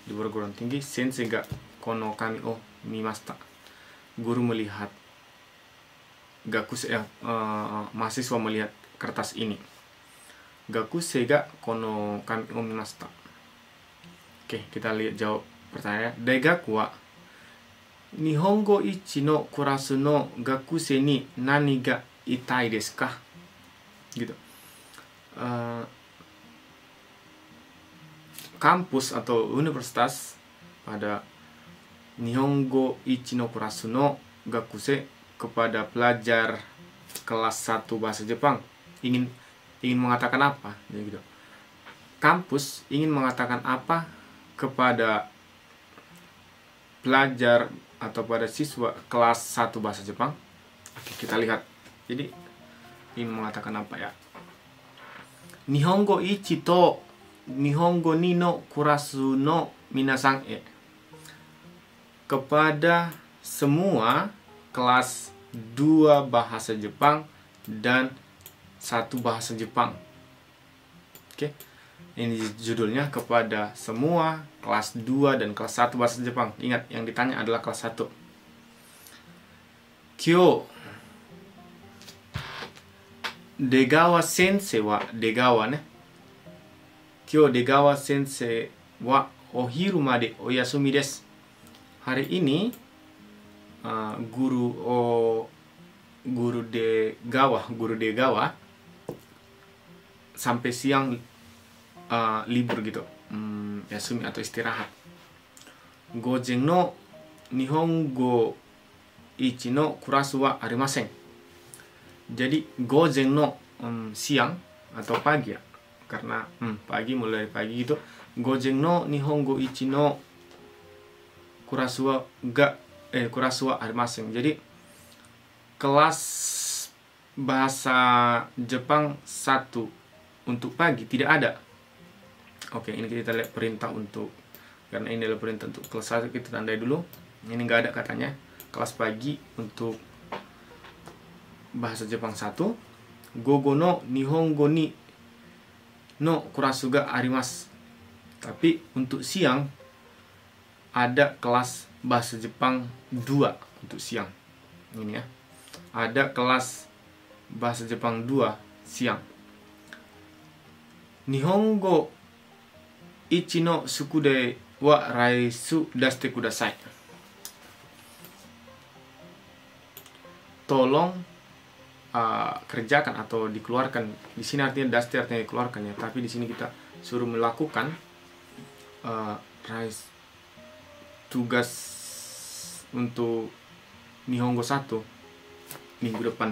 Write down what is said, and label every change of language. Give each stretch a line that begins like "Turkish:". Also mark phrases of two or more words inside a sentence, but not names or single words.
Indonesian: Di perguruan tinggi,
Japanese: 先生がこの紙を見ました.
Indonesian: Guru melihat, mahasiswa melihat kertas ini.
Japanese: 学生がこの紙を見ました.
Indonesian: Oke, kita lihat jawab pertanyaan.
Japanese: 大学は日本語一のクラスの学生に何が言いたいですか?
Indonesian: Gitu. Kampus atau universitas pada
Japanese: 日本語一のクラスの学生,
Indonesian: kepada pelajar kelas 1 bahasa Jepang ingin mengatakan apa? Gitu. Kampus ingin mengatakan apa kepada pelajar atau pada siswa kelas 1 bahasa Jepang? Oke, kita lihat. Jadi ingin mengatakan apa ya?
Japanese: 日本語一と日本語二のクラスの皆さんへ.
Indonesian: Kepada semua kelas 2 bahasa Jepang dan 1 bahasa Jepang. Oke. Ini judulnya, kepada semua kelas 2 dan kelas 1 bahasa Jepang. Ingat, yang ditanya adalah kelas 1.
Japanese: 今日出川先生は出川ね. 今日出川先生はお昼までお休みです.
Indonesian: Hari ini guru Degawa sampai siang libur gitu, yasumi atau istirahat.
Japanese: 午前の日本語一のクラスはありません.
Indonesian: Jadi
Japanese: 午前の
Indonesian: siang atau pagi ya, karena pagi, mulai pagi gitu.
Japanese: 午前の日本語一のクラスはありません.
Indonesian: Jadi kelas bahasa Jepang 1 untuk pagi tidak ada. Oke, ini kita lihat perintah untuk, karena ini adalah perintah untuk kelas 1, kita tandai dulu. Ini nggak ada katanya. Kelas pagi untuk bahasa Jepang 1.
Japanese: 午後の日本語二のクラスがあります.
Indonesian: Tapi untuk siang ada kelas bahasa Jepang 2 untuk siang. Ini ya. Ada kelas bahasa Jepang 2 siang.
Japanese: 日本語一の宿題は来週出してください.
Indonesian: Tolong kerjakan atau dikeluarkan. Di sini artinya dashite artinya dikeluarkan ya, tapi di sini kita suruh melakukan tugas untuk Nihongo 1 minggu depan.